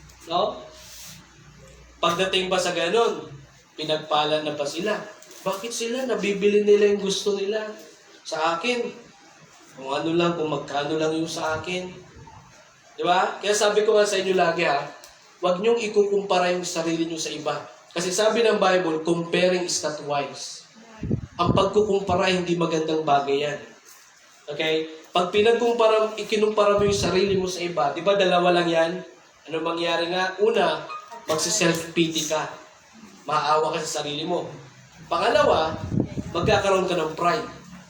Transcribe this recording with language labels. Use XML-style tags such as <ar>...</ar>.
<tl>No? Pagdating ba sa ganun, pinagpala na pa sila. Bakit sila? Nabibili nila yung gusto nila. Sa akin, kung ano lang, kung magkano lang yung sa akin. Di ba? Kaya sabi ko nga sa inyo lagi huwag niyong ikukumpara yung sarili niyo sa iba. Kasi sabi ng</tl> <en>Bible, comparing is not wise.</en> <tl>Ang pagkukumpara, hindi magandang bagay yan. Okay? Pag ikinumpara mo yung sarili mo sa iba, di ba dalawa lang yan? Ano mangyari nga? Una, magsi-self-pity ka. Maawa ka sa sarili mo. Pangalawa, magkakaroon ka ng pride.</tl>